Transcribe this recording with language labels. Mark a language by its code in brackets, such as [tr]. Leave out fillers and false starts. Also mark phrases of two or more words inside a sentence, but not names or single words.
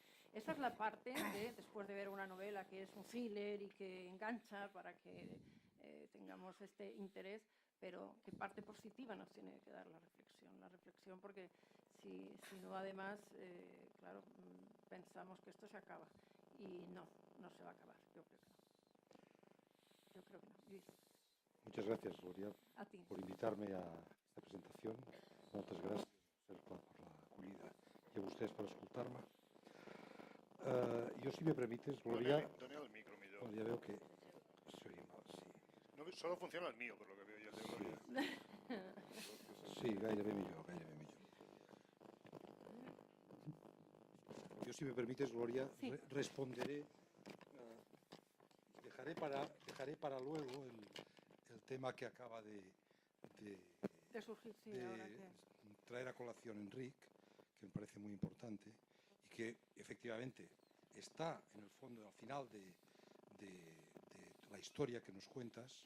[es] Esa es la parte de, después de ver una novela que es un thriller y que engancha para que tengamos este interés, pero qué parte positiva nos tiene que dar la reflexión porque si no además, claro, pensamos que esto se acaba y no se va a acabar, yo creo que no. Yo creo que no. Luis. Muchas gracias, Gloria, A ti. por invitarme a esta presentación. [ca] Moltes gràcies, Cercle, per l'acollida i a vostès per escoltar-me. Jo, [es] si me permites, Gloria... [ca] Done el micro millor. Bueno, ja veu que s'oïa mal, sí. [es] No, solo funciona el mío, por lo que veo yo. El de Gloria. [ca] Sí, gairebé millor, gairebé millor. Jo, [es] si me permites, Gloria, sí. responderé... Dejaré para luego el tema que acaba de surgir, sí, ahora que... traer a colación Enric, que me parece muy importante y que efectivamente está en el fondo, al final de la historia que nos cuentas.